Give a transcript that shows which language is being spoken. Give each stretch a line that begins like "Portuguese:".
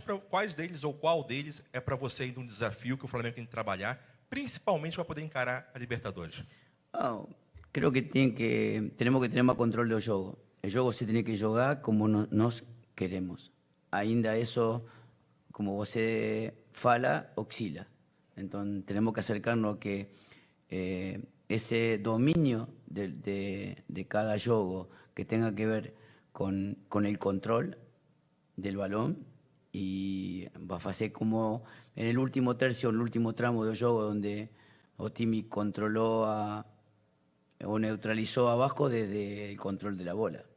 Portuguese: Quais deles ou qual deles é para você ainda um desafio que o Flamengo tem que trabalhar, principalmente para poder encarar a Libertadores?
Spanish: Creo que tenemos que tener más control del juego. El juego se tiene que jugar como nos queremos.
Portuguese: Ainda eso, como você fala, oscila.
Spanish: Entonces tenemos que acercarnos a que ese dominio de cada juego que tenga que ver con el control del balón, y va a ser como en el último tercio, el último tramo del juego, donde Otimi controló o neutralizó a Vasco desde el control de la bola.